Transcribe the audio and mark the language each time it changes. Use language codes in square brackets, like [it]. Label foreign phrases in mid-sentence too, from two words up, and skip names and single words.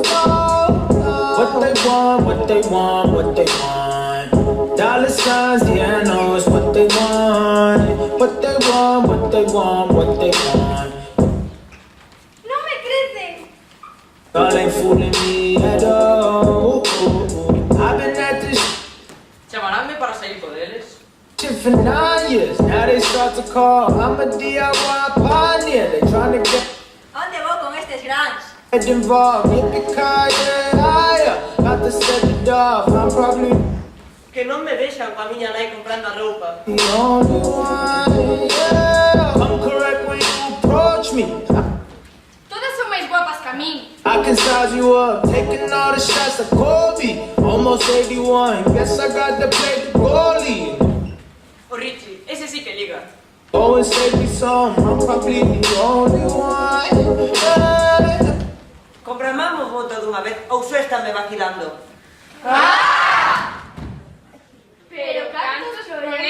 [en] What they want, what they want, what they want. Dollar signs, yeah, I know it's what they want. What they want, what they want, what they want. [es] ¡No me crecen! [en] Y'all ain't fooling me at all. I've been at this [gl] Chamaránme para sair con eles. [en] shit for 9 years. Now they start to call. I'm a DIY pioneer. They trying to get [gl] Onde vou con estes grans? [en] involved. Yippee-ki-yay, higher. Got to set it off. I'm probably [gl] Que non me vexan coa miña nai comprando a roupa. [en] the only one, yeah. I'm correct when you approach me. [gl] Todas son máis guapas que a min. [en] I can size you up, taking all the shots like Kobe. Almost 81, guess I got to play the goalie. [gl] O Richie, ese sí que liga. [en] Go and save me some, I'm probably the only one, yeah. [gl] Compramos moto dunha vez ou só estánme vacilando? Pero cantos